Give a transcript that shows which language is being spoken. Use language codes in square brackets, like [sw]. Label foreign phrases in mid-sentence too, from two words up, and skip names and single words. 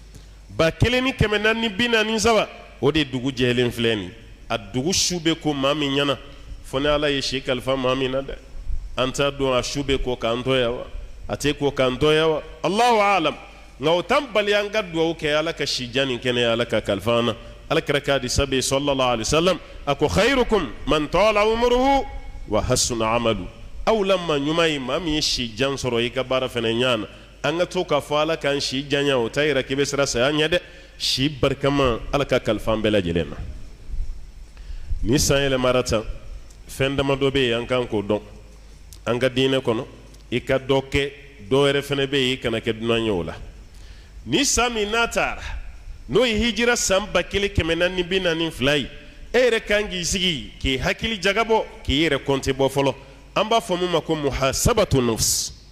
[bm] 1443 o de dugu jɛlen filɛ nin a dugu su bɛ ko maa min ɲɛna fo ni ala ye si kalifa maa min na dɛ an t'a dɔn a su bɛ ko k'an tɔya wa a tɛ ko k'an tɔya wa [ar] Allahu a'lam [bm] nka o t'an bali an ka dugawu kɛ ala ka si jan nin kɛnɛ ala ka kalifa an na alakira k'a di sabe [ar] sallallahu alaihi wasallam [bm] a ko [ar] khairukum man tala umruhu wa hasuna amalu [bm] aw lamma ɲuman ye maa min ye si jan sɔrɔ i ka baara fɛnɛ ɲana an ka to k'a fɔ ala k'an si janya o t'a yira k'i bɛ sira saya ɲɛ dɛ si barikama ala ka kalifa an bɛɛ lajɛlen na ni san yɛlɛmara tan fɛn damadɔ bɛ yen an kan k'o dɔn an ka diinɛ kɔnɔ i ka dɔ kɛ dɔ wɛrɛ fɛnɛ bɛ yen i kana kɛ dunan ye o la ni san min n'a taara n'o ye hijira san 1442 ye e yɛrɛ kan k'i sigi k'i hakili jagabɔ k'i yɛrɛ kɔnte bɔ fɔlɔ an b'a fɔ min ma ko [ar] muhasabatu nafs